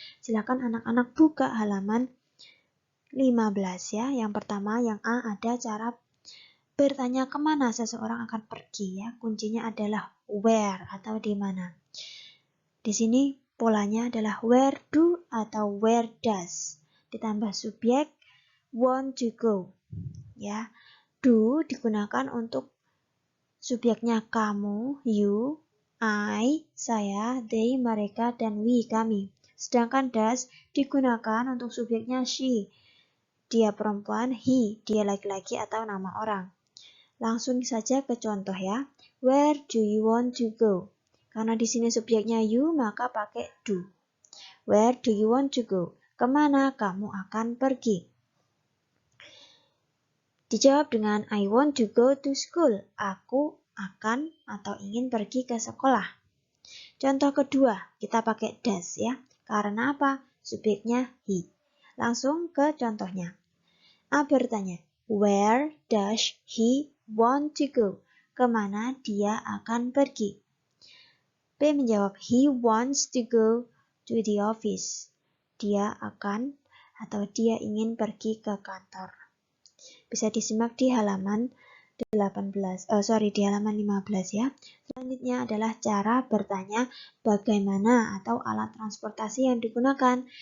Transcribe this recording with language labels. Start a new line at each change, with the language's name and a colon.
Indonesian: Silakan anak-anak buka halaman 15 ya. Yang pertama, yang A ada cara bertanya kemana seseorang akan pergi ya. Kuncinya adalah where atau di mana. Di sini polanya adalah where do atau where does. Ditambah subjek want to go. Ya. Do digunakan untuk subjeknya kamu, you, I, saya, they, mereka, dan we, kami. Sedangkan does digunakan untuk subjeknya she, dia perempuan, he, dia laki-laki atau nama orang. Langsung saja ke contoh ya.
English: Where do you want to go?
Indonesian: Karena di sini subjeknya you, maka pakai do.
English: Where do you want to go?
Indonesian: Kemana kamu akan pergi? Dijawab dengan
English: I want to go to school.
Indonesian: Aku akan atau ingin pergi ke sekolah. Contoh kedua, kita pakai does ya. Karena apa? Subjeknya he. Langsung ke contohnya. A bertanya,
English: where does he want to go?
Indonesian: Kemana dia akan pergi? B menjawab,
English: he wants to go to the office.
Indonesian: Dia akan atau dia ingin pergi ke kantor. Bisa disimak di halaman di halaman 15 ya. Selanjutnya adalah cara bertanya bagaimana atau alat transportasi yang digunakan.